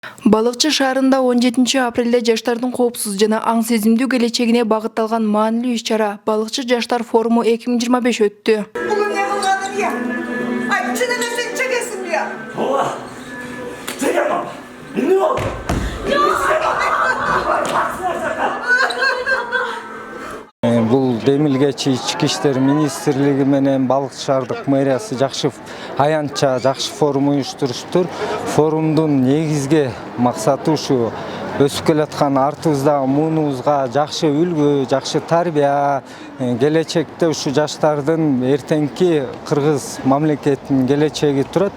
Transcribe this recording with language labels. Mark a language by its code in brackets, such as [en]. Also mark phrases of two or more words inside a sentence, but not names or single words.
[ky] Балыкчы шаарында 17 апрелде жаштардын коопсуз жана аң сезимдүү келечегине багытталган маанилүү иш-чара Балыкчы жаштар форуму 2025 өттү. [tr] Bugün ne kullandın ya? Ay çenene sen çekesin ya. Ola! Çekemem! Ne oldu? [ky] Бул Демилгечи Ички иштер министрлиги менен Балыкчы шаардык мэриясы жакшы аянтча жакшы форум уюштуруштур. Форумдун негизги максаты ушу өсүп келаткан артыбыздагы муунубузга жакшы үлгү, жакшы тарбия, келечекте ушу жаштардын эртеңки кыргыз мамлекетинин келечеги турат.